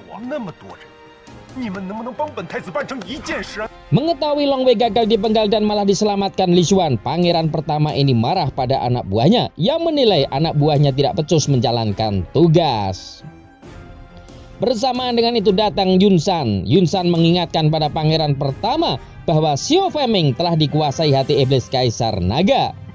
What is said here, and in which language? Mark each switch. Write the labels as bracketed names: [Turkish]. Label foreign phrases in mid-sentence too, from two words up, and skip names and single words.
[Chinese] 那么多人，你们能不能帮本太子办成一件事啊？ [Indonesian] mengetahui Long Wei gagal dipenggal dan malah diselamatkan Li Xuan, pangeran pertama ini marah pada anak buahnya yang menilai anak buahnya tidak becus menjalankan tugas. Bersamaan dengan itu datang Yun San. Yun San mengingatkan pada pangeran pertama bahwa Xiao Fengming telah dikuasai hati iblis Kaisar Naga.